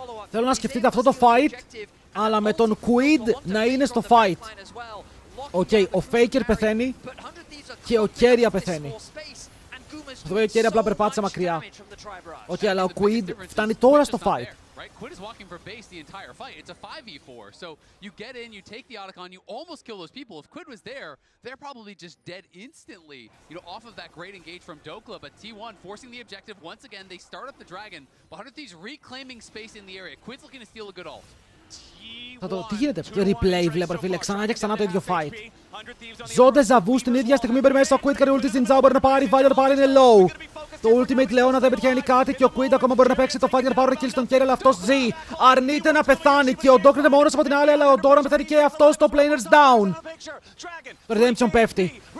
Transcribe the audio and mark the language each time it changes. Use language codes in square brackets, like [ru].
[el] Θέλω να σκεφτείτε αυτό το fight, αλλά με τον Quid να είναι στο fight. Οκ, ο Faker πεθαίνει και ο Kerry πεθαίνει. Αυτό ο Kerry απλά περπάτησε μακριά. Οκ, αλλά ο Quid φτάνει τώρα στο fight. [en] Right, Quid is walking for base the entire fight. It's a 5v4, so you get in, you take the Otacon, you almost kill those people. If Quid was there, they're probably just dead instantly, you know, off of that great engage from Dokla. But T1 forcing the objective once again. They start up the dragon, but 100 Thieves reclaiming space in the area. Quid's looking to steal a good ult. [el] Τι γίνεται, replay βλέπω ρε φίλε, ξανά και ξανά το ίδιο fight. Ζώντε ζαβού στην ίδια στιγμή μπαίνει μέσα ο Quid, κάνει ulti στην Zhao, μπορεί να πάρει, Valor πάρει, είναι low. Το ultimate Leona δεν πετυχαίνει κάτι και ο Quid ακόμα μπορεί να παίξει το fight για να πάρει kill στον Kerry, αλλά αυτός ζει. Αρνείται να πεθάνει και ο Doc είναι μόνος από την άλλη, αλλά ο Doran πεθαίνει και αυτός, το Planers down. Το Redemption πέφτει.